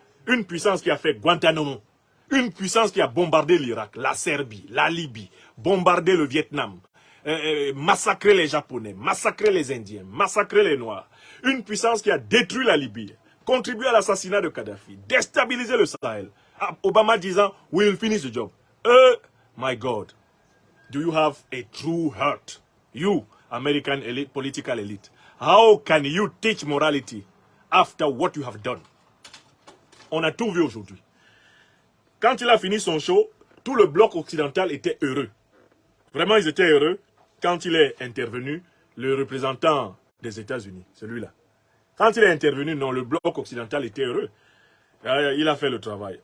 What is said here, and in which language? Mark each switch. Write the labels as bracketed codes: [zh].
[fr] Une puissance qui a fait Guantanamo. Une puissance qui a bombardé l'Irak, la Serbie, la Libye, bombardé le Vietnam, massacré les Japonais, massacré les Indiens, massacré les Noirs. Une puissance qui a détruit la Libye, contribué à l'assassinat de Kadhafi, déstabilisé le Sahel. [en] Obama [fr] disant, [en] we will finish the job. My God, do you have a true heart? You, American elite, political elite. How can you teach morality after what you have done? [fr] On a tout vu aujourd'hui. Quand il a fini son show, tout le bloc occidental était heureux. Vraiment, ils étaient heureux quand il est intervenu, le représentant des États-Unis, celui-là. Quand il est intervenu, non, le bloc occidental était heureux. Il a fait le travail.